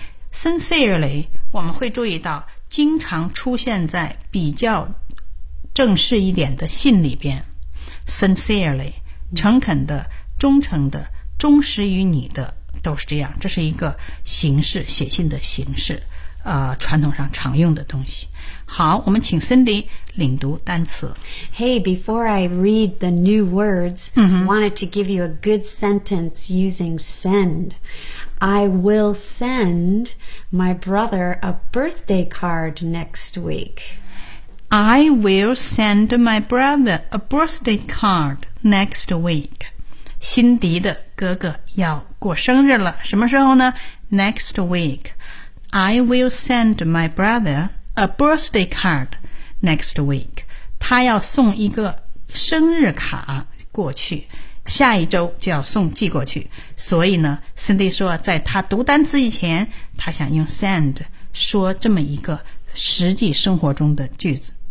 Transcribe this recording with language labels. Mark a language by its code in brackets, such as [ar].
[zh] Sincerely， 我们会注意到经常出现在比较正式一点的信里边。 Sincerely， 诚恳的，忠诚的，忠实于你的，都是这样。这是一个形式，写信的形式，传统上常用的东西。好，我们请 Cindy 领读单词。 [en] Hey, before I read the new words,、 mm-hmm. I wanted to give you a good sentence using send. I will send my brother a birthday card next week. I will send my brother a birthday card next week. [zh] 辛迪的哥哥要过生日了，什么时候呢？ [en] Next week. I will send my brother a birthday card next week. [zh] 他要送一个生日卡过去，下一周就要送寄过去。所以呢 Cindy 说在他读单词以前，他想用 send 说这么一个实际生活中的句子。